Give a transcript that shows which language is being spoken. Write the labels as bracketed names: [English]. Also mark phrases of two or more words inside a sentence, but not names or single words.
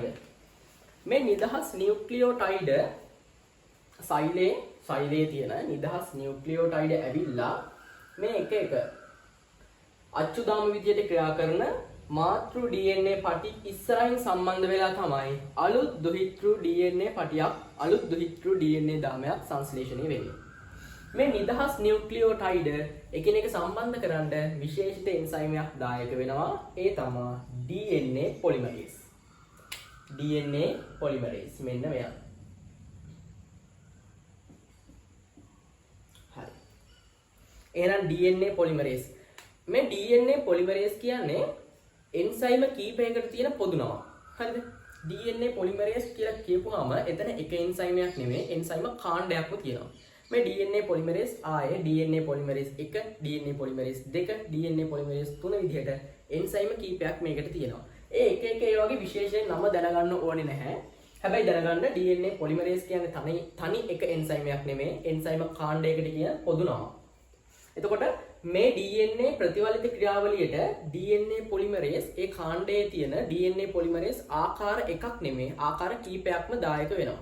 [Sinhala] මේ නිදහස් නියුක්ලියෝටයිඩ් සෛලයේ තියෙන නිදහස් නියුක්ලියෝටයිඩ් ඇවිල්ලා මේ එක එක අච්චු දාම විදියට ක්‍රියා කරන මාතෘ DNA පටි ඉස්සරහින් සම්බන්ධ වෙලා තමයි අලුත් දුහිතෘ DNA පටියක් අලුත් දුහිතෘ DNA දාමයක් සංශ්ලේෂණය වෙන්නේ. මේ නිදහස් නියුක්ලියෝටයිඩ් එකිනෙක සම්බන්ධ කරන්න විශේෂිත එන්සයිමයක් දායක වෙනවා. ඒ තමයි [English] DNA polymerase. DNA polymerase [Sinhala] මෙන්න මෙයා. හරි. එහෙනම් [English] DNA polymerase. [Sinhala] මේ [English] DNA polymerase [Sinhala] කියන්නේ එන්සයිම කීපයකට තියෙන පොදු නමක්. හරිද? [English] DNA polymerase [Sinhala] කියලා කියපුවාම එතන එක එන්සයිමයක් නෙමෙයි එන්සයිම කාණ්ඩයක්ම තියෙනවා. මේ [English] DNA polymerase [Sinhala] ආයේ [English] DNA polymerase 1, DNA polymerase 2, DNA polymerase 3 [Sinhala] විදිහට එන්සයිම කීපයක් මේකට තියෙනවා. ඒ එක එක ඒ වගේ විශේෂයෙන් නම දැනගන්න ඕනේ නැහැ. හැබැයි දැනගන්න [English] DNA polymerase [Sinhala] කියන්නේ තනි එක එන්සයිමයක් නෙමෙයි එන්සයිම කාණ්ඩයකට කියන පොදු නමක්. එතකොට මේ DNA ප්‍රතිවලිත ක්‍රියාවලියට [English] DNA polymerase [Sinhala] ඒ කාණ්ඩයේ තියෙන [English] DNA polymerase [Sinhala] ආකාර එකක් නෙමෙයි ආකාර කීපයක්ම දායක වෙනවා.